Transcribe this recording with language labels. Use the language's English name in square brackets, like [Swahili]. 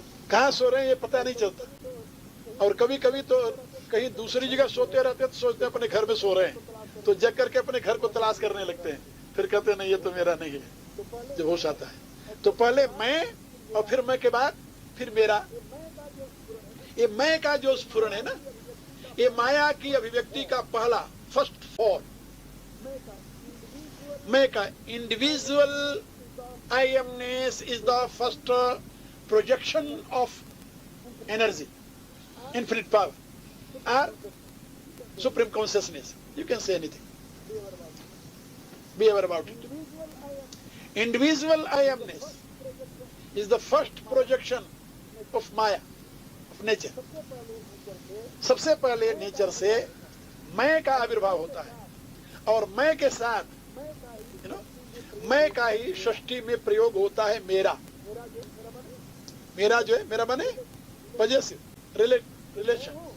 [Hindi] कहाँ सो रहे हैं ये पता नहीं चलता. और कभी कभी तो कहीं दूसरी जगह सोते रहते हैं तो सोचते हैं अपने घर में सो रहे हैं, तो जग करके अपने घर को तलाश करने लगते हैं. फिर कहते हैं नहीं, ये तो मेरा नहीं है. जब होश आता है तो पहले मैं, और फिर मैं के बाद फिर मेरा. ये मैं का जो स्फुरण है ना, ये माया की अभिव्यक्ति का पहला [English] First form. [Hindi] मैं का [English] Individual I amness is the first projection of energy, infinite power, or supreme consciousness. You can say anything. Be aware about it. Individual I amness is the first projection of Maya, of nature. [Hindi] सबसे पहले nature से मैं का आविर्भाव होता है, और मैं के साथ मैं का ही षष्ठी में प्रयोग होता है मेरा. मेरा जो है, मेरा माने पॉजेसिव रिलेशन.